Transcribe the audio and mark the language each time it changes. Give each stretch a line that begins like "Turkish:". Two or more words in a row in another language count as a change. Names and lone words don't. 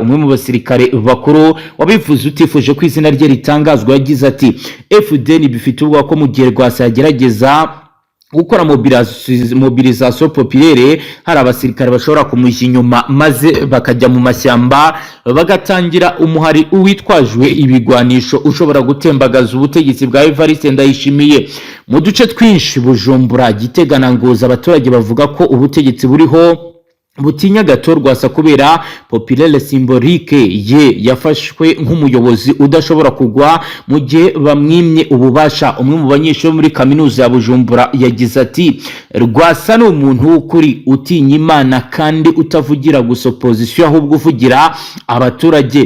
Kinyarwanda: Umwe mu basirikare bakuru wabivuze utifuje ko izina rye ritangazwa yagize ati FDN bifite ubwoba ko mu gihe Rwasa yagerageza gukora
French: mobilisation populaire
Kinyarwanda: hari abasirikare bashobora kumujya inyuma maze bakajya mu mashyamba bagatangira umuhari uwitwajwe ibigwanisho ushobora gutembagaza ubutegetsi bwa Evariste Ndayishimiye. Mu duce twinshi Bujumbura, Gitega na Ngozi, abaturage bavuga ko ubutegetsi buriho butinya Agathon Rwasa kubera
French: populaire symbolique
Kinyarwanda: ye yafashwe nk'umuyobozi udashobora kugwa mu gihe bamwimye ububasha. Umwe mu banyeshuri muri kaminuza ya Bujumbura yagize ati Rwasa ni umuntu w'ukuri utinya Imana kandi utavugira gusa opposition ahubwo uvugira abaturage.